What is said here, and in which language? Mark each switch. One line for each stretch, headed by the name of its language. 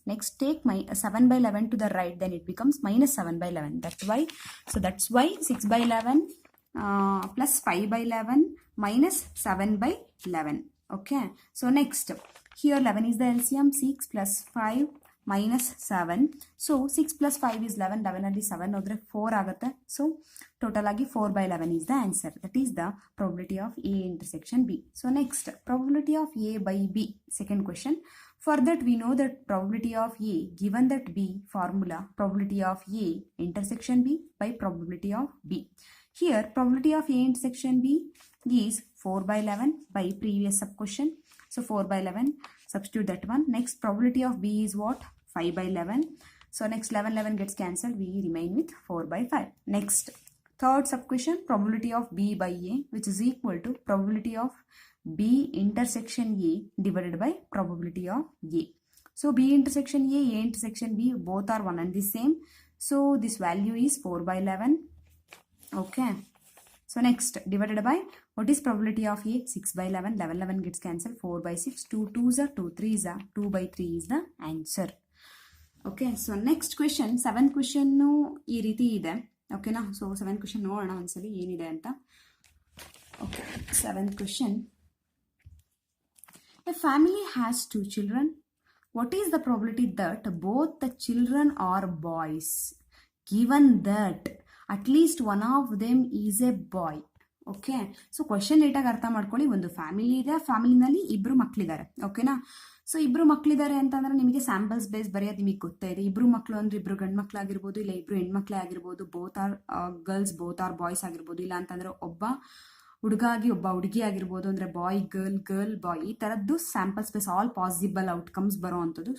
English: Next, take my 7 by 11 to the right, then it becomes minus 7 by 11. That's why 6 by 11 plus 5 by 11 minus 7 by 11. Okay. So next, here 11 is the LCM, 6 plus 5
Kannada: -7. So
English: 6 + 5 is 11.
Kannada: 11 ಅಲ್ಲಿ 7 ಹೋದ್ರೆ 4 ಆಗುತ್ತೆ. So total ಆಗಿ
English: 4/11 is the answer. That is the probability of A intersection B. So next, probability of A by B. Second question. For that we know that probability of A given that B formula, probability of A intersection B by probability of B. Here probability of A intersection B is 4/11 by previous sub question. So 4/11, substitute that one. Next, probability of B is what? 5/11. So next 11 gets cancelled. We remain with 4/5. Next, third sub question, probability of B by A, which is equal to probability of B intersection A divided by probability of A. So B intersection A intersection B, both are one and the same. So this value is 4/11. Okay. So next, divided by, what is probability of A? 6/11. 11 gets cancelled. 4/6. 2 2s are 2 3s are 2/3 is the answer. Okay. So next question, 7th question
Kannada: ಈ ರೀತಿ ಇದೆ. ಓಕೆನಾ? So 7th question ನೋಡೋಣ ಒಂದ್ಸಲಿ ಏನಿದೆ ಅಂತ. Okay, 7th question.
English: A family has 2 children. What is the probability that both the children are boys, given that at least one of them is a boy?
Kannada: Okay, so question ನೀಟಾಗಿ ಅರ್ಥ ಮಾಡ್ಕೊಳ್ಳಿ. ಒಂದು family ಇದೆ, ಫ್ಯಾಮಿಲಿನಲ್ಲಿ ಇಬ್ರು ಮಕ್ಕಳಿದ್ದಾರೆ. ಓಕೆನಾ? So ಇಬ್ರು ಮಕ್ಕಳಿದ್ದಾರೆ ಅಂತಂದ್ರೆ ನಿಮಗೆ ಸ್ಯಾಂಪಲ್ಸ್ ಬೇಸ್ ಬರೆಯೋದು ನಿಮಗೆ ಗೊತ್ತೇ ಇದೆ. ಇಬ್ರು ಮಕ್ಕಳು ಅಂದ್ರೆ ಇಬ್ರು ಗಂಡು ಮಕ್ಕಳಾಗಿರ್ಬೋದು, ಇಲ್ಲ ಇಬ್ರು ಹೆಣ್ಮಕ್ಳೇ ಆಗಿರ್ಬೋದು,
English: both are girls, both are boys
Kannada: ಆಗಿರ್ಬೋದು, ಇಲ್ಲ ಅಂತಂದ್ರೆ ಒಬ್ಬ ಹುಡುಗ ಆಗಿ ಒಬ್ಬ ಹುಡುಗಿ ಆಗಿರ್ಬೋದು, ಅಂದ್ರೆ ಬಾಯ್ ಗರ್ಲ್, ಗರ್ಲ್ ಬಾಯ್, ಈ ತರದ್ದು sample space, all possible outcomes ಬರೋ ಅಂಥದ್ದು.